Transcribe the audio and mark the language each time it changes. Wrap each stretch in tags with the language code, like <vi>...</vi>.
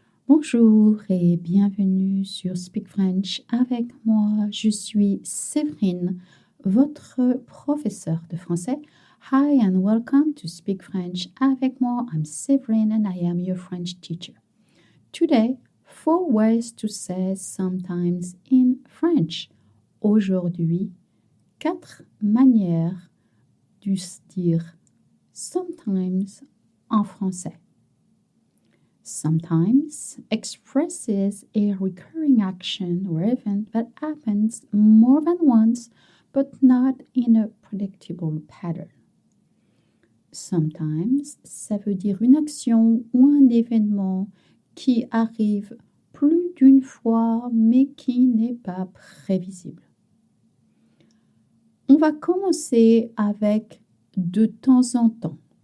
<fr>Bonjour et bienvenue sur Speak French avec moi. Je suis Séverine, votre professeure de français.</fr> <en>Hi and welcome to Speak French avec moi. I'm Séverine and I am your French teacher. Today, 4 ways to say sometimes in French.</en> <fr>Aujourd'hui, 4 manières de dire sometimes en français.</fr> <en>Sometimes expresses a recurring action or event that happens more than once, but not in a predictable pattern.</en> <fr>Sometimes, ça veut dire une action ou un événement qui arrive plus d'une fois, mais qui n'est pas prévisible. On va commencer avec de temps en temps.</fr>